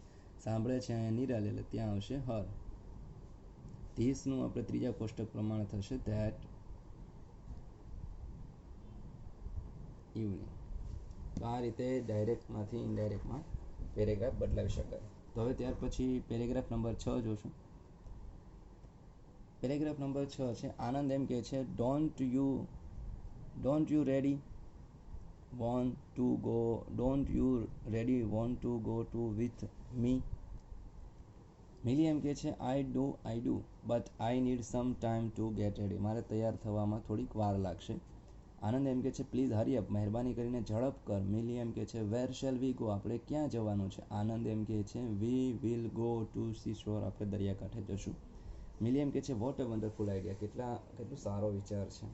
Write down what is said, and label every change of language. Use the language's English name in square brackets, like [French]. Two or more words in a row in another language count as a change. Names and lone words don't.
[Gujarati] સાંભળે છે અહીંયા નિરાલી એટલે ત્યાં આવશે હર. ધીસનું આપણે ત્રીજા કોષ્ટક પ્રમાણે થશે [English] that evening. [Gujarati] તો આ રીતે ડાયરેક્ટમાંથી ઇનડાયરેક્ટમાં પેરેગ્રાફ બદલાવી શકાય. તો હવે ત્યાર પછી પેરેગ્રાફ નંબર 6 જોશું. પેરેગ્રાફ નંબર 6 છે. આનંદ એમ કહે છે, [English] don't you ready want to go, don't you ready want to go to with me. [Gujarati] મિલી એમ કહે છે, [English] I do but I need some time to get ready. [Gujarati] મારે તૈયાર થવામાં થોડીક વાર લાગશે. આનંદ એમ કહે છે, [English] please hurry up, [Gujarati] મહેરબાની કરીને ઝડપ કર. મિલી એમ કહે છે, [English] where shall we go, [Gujarati] આપણે ક્યાં જવાનું છે? આનંદ એમ કહે છે, [English] we will go to sea shore, [Gujarati] આપણે દરિયાકાંઠે જશું. મિલી એમ કહે છે, [English] what a wonderful idea, [Gujarati] કેટલું સારો વિચાર છે.